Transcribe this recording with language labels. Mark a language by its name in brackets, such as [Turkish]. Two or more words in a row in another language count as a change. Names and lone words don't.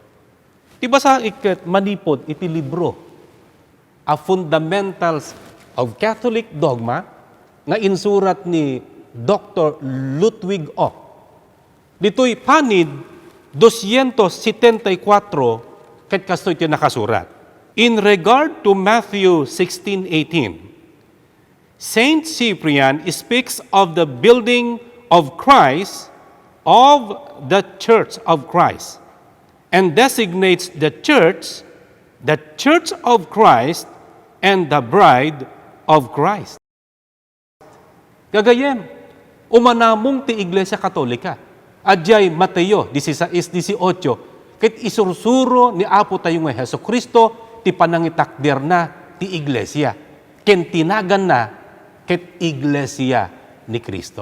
[Iloko] Ti basa iket manipod iti libro A Fundamentals of Catholic Dogma nga insurat ni Dr. Ludwig Ock. Dito'y panid 274 ket kastoy ti nakasurat. [English] In regard to Matthew 16:18, Saint Cyprian speaks of the building of Christ, of the Church of Christ, and designates the Church of Christ, and the bride of Christ. [Iloko] Gagayem, umanamong ti Iglesia Katolika, adjay Mateo 16:18, ket isursuro ni Apo tayo nga Hesukristo, ti panangitakder na ti Iglesia, ken tinagan na ket Iglesia ni Kristo.